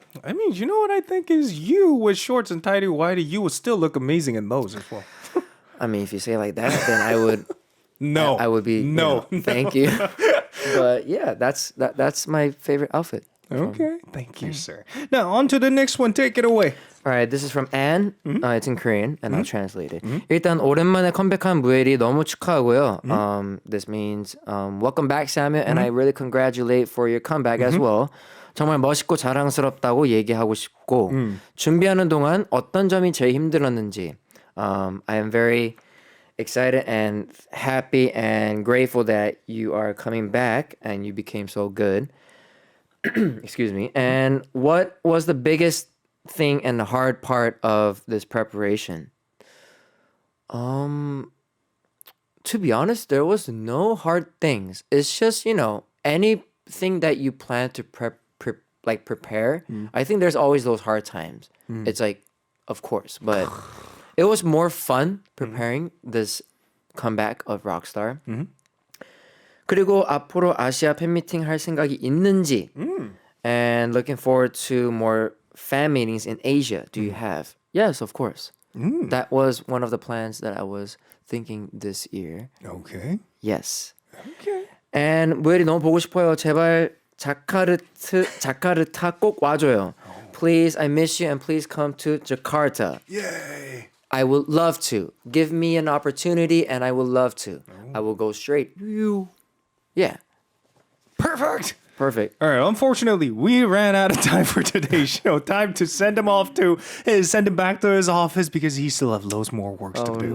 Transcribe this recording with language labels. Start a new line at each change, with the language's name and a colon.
English: I mean, you know what I think is you with shorts and tidy whitey, you would still look amazing in those as well. I mean, if you say it like that, then I would. No. I would be. No. Thank you. But yeah, that's my favorite outfit. Okay. Thank you, sir. Now, on to the next one. Take it away. All right, this is from Anne. It's in Korean, and I'll translate it.
Korean: 일단 오랜만에 컴백한 무엘이 너무 축하하고요.
English: This means welcome back, Samuel, and I really congratulate for your comeback as well.
Korean: 정말 멋있고 자랑스럽다고 얘기하고 싶고 준비하는 동안 어떤 점이 제일 힘들었는지.
English: I am very excited and happy and grateful that you are coming back and you became so good. Excuse me. And what was the biggest thing and the hard part of this preparation? To be honest, there was no hard things. It's just, anything that you plan to prepare. I think there's always those hard times. It's like, of course, but it was more fun preparing this comeback of Rockstar.
Korean: 그리고 앞으로 아시아 팬미팅 할 생각이 있는지
English: and looking forward to more fan meetings in Asia. Do you have? Yes, of course. That was one of the plans that I was thinking this year. Okay. Yes. Okay. And
Korean: 무엘이 너무 보고 싶어요. 제발 자카르타 꼭 와줘요.
English: Please, I miss you and please come to Jakarta. Yay. I would love to. Give me an opportunity and I would love to. I will go straight. Yeah. Perfect. Perfect. All right. Unfortunately, we ran out of time for today's show. Time to send him back to his office because he still have loads more works to do.